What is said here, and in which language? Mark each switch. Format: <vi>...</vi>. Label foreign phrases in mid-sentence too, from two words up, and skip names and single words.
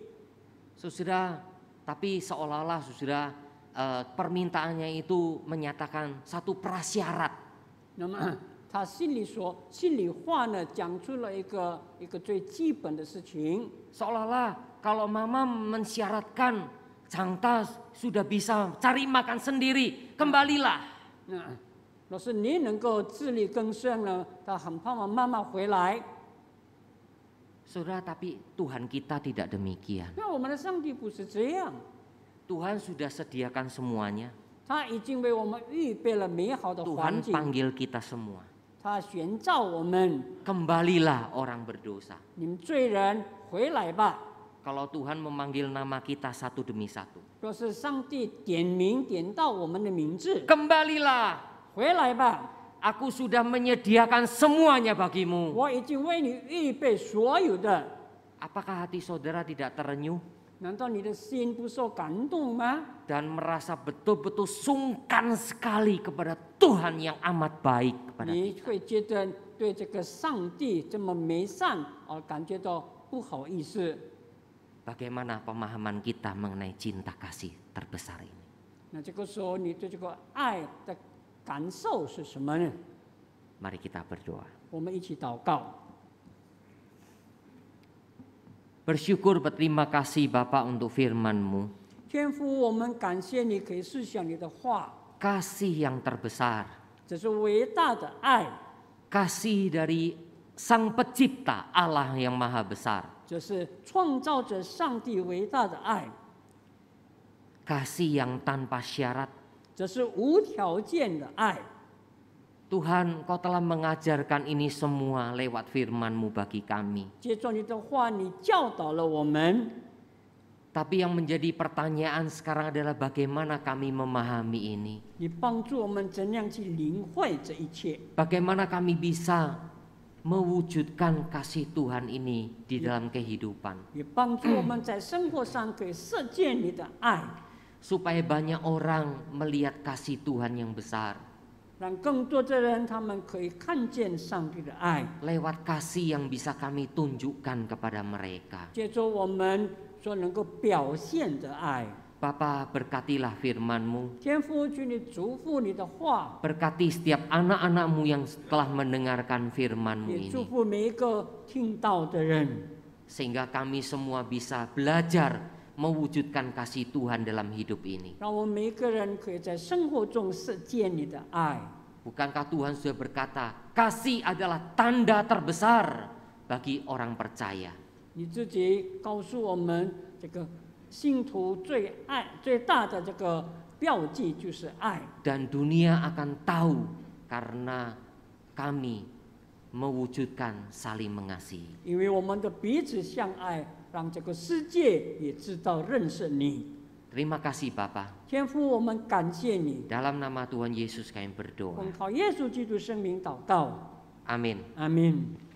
<id>Saudara, tapi seolah-olah saudara permintaannya itu menyatakan satu prasyarat.</id> <zh>那么他心里话呢，讲出了一个最基本的事情。</zh> <id>Seolah-olah kalau Mama mensyaratkan Changta sudah bisa cari makan sendiri, kembalilah.</id> <zh>若是你能够自力更生呢，他很盼望妈妈回来。</zh> <id>Saudara, tapi Tuhan kita tidak demikian.</id> <zh>那我们的上帝不是这样，</zh> <id>Tuhan sudah sediakan semuanya.</id> <zh>他已经为我们预备了美好的环</zh> <id>Tuhan</id> <zh>境，</zh> <id>panggil kita semua.</id> <zh>他选召我们，</zh> <id>Kembalilah orang berdosa.</id> <zh>你们罪人回来吧。</zh> <id>Kalau Tuhan memanggil nama kita satu demi satu.</id> <zh>若是上帝点名点到我们的名字，</zh> <id>Kembalilah.</id> <zh>回来吧，</zh> <id>Aku sudah menyediakan semuanya bagimu.</id> <zh>我已经为你预备所有的。</zh> <id>Apakah hati saudara tidak terenyuh</id> <zh>难道你的心不受感动吗？</zh> <id>dan merasa betul-betul sungkan sekali kepada Tuhan yang amat baik kepada</id> <zh>你</zh> <id>kita?</id> <zh>会觉得对这个上帝这么美善感觉到不好意思。</zh> <id>Bagaimana pemahaman kita mengenai cinta kasih terbesar ini?</id> <zh>那这个时候，你对这个爱的感受是什么呢？</zh> <id>Mari kita berdoa.</id> <zh>我们一起祷告。</zh> <id>Bersyukur berterima kasih Bapa untuk firman-Mu.</id> <zh>天父，我们感谢你，可以思想你的话，</zh> <id>Kasih yang terbesar.</id> <zh>这是伟大的爱，</zh> <id>Kasih dari Sang Pencipta Allah yang Maha Besar.</id> <zh>这是创造者上帝伟大的爱，</zh> <id>Kasih yang tanpa syarat.</id> <zh>这是无条件的爱。</zh> <id>Tuhan, Kau telah mengajarkan ini semua lewat firman-Mu bagi kami.</id> <zh>借着你的话，你教导了我们。</zh> <id>Tapi yang menjadi pertanyaan sekarang adalah bagaimana kami memahami ini?</id> <zh>你帮助我们怎样去领会这一切？</zh> <id>Bagaimana kami bisa mewujudkan kasih Tuhan ini di dalam kehidupan?</id> <zh>也帮助我们在生活上可以实践你的爱，</zh> <id>Supaya banyak orang melihat kasih Tuhan yang besar.</id> <zh>让更多的人他们可以看见上帝的爱，</zh> <id>Lewat kasih yang bisa kami tunjukkan kepada mereka.</id> <zh>借着我们所能够表现的爱。</zh> <id>Bapa, berkatilah firman-Mu.</id> <zh>天父，求你祝福你的话，</zh> <id>Berkati setiap anak-anak-Mu yang telah mendengarkan firman-Mu</id> <zh>也祝</zh> <id>ini.</id> <zh>福每一个听到的人，</zh> <id>Sehingga kami semua bisa belajar mewujudkan kasih Tuhan dalam hidup ini.</id> <zh>让我们每一个人可以在生活中实践你的爱。</zh> <id>Bukankah Tuhan sudah berkata, kasih adalah tanda terbesar bagi orang percaya.</id> <zh>你自己告诉我们，这个信徒最大的这个标记就是爱。</zh> <id>Dan dunia akan tahu karena kami mewujudkan saling mengasihi.</id> <zh>因为我们的彼此相爱，让这个世界也知道认识你。</zh> <id>Terima kasih Bapa.</id> <zh>天父，我们感谢你，</zh> <id>Dalam nama Tuhan Yesus kami</id> <zh>我</zh> <id>berdoa.</id> <zh>们靠耶稣基督生命祷告，</zh> <id>Amin.</id> <zh>阿门。</zh>